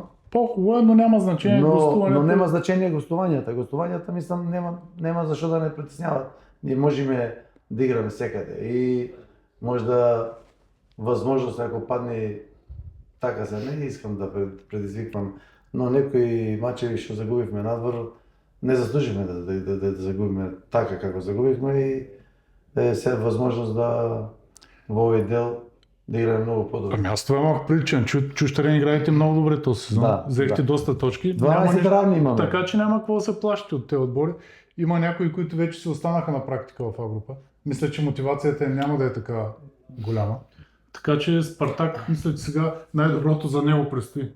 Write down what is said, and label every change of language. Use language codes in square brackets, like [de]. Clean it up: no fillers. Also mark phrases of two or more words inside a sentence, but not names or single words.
[bg] По-хубаво е, но няма значение гостуването. Но няма значение гостуванията. Гостуванията, мислам, няма защо да не притесняват. [mk] Ние можем да играме секаде и може да възможност, ако падне така за не искам да предизвиквам, но некои мачеви што загубивме надвор, не заслужиме да загубиме така како загубивме и е сега възможност да во овој дел да играме много по-добре. [bg] Ами аз това малко приличам. Чущерен играете много добре този сезон. Взехте доста точки. 12 равни имаме. Така че няма какво да се плащате от тези отбори. Има някои, които вече се останаха на практика в А-група. Мисля, че мотивацията няма да е така голяма. Така че Спартак, мисля, че сега най-доброто за него предстои.